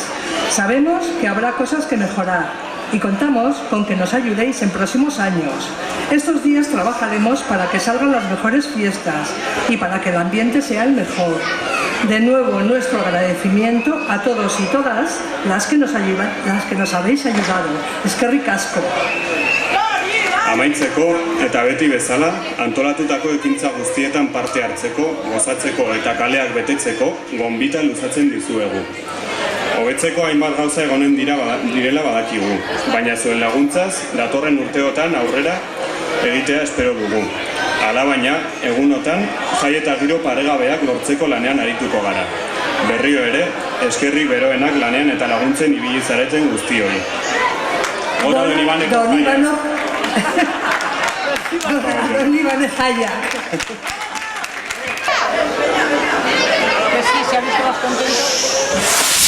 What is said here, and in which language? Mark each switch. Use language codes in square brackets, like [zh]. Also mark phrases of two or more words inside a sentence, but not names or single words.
[es] Sabemos que habrá cosas que mejorar y contamos con que nos ayudéis en próximos años. Estos días trabajaremos para que salgan las mejores fiestas y para que el ambiente sea el mejor. De nuevo, nuestro agradecimiento a todos y todas las que nos habéis ayudado. [eu] Eskerrik asko. Amaitzeko eta beti bezala, antolatutako ekintza guztietan parte hartzeko, gozatzeko eta kaleak betetzeko gonbita luzatzen dizuegu. Hobetzeko hainbat gauza egonen direla badakigu, baina zuen laguntzaz, datorren urteotan aurrera egitea espero dugu. Alabaina, egunotan, jai eta giro paregabeak lortzeko lanean arituko gara. Berriro ere, eskerrik beroenak lanean eta laguntzen ibili zareten guztioi. Gora Don Ibaneko jaia. Don Ibaneko jaia. [es] Pues sí, se ha visto más contento.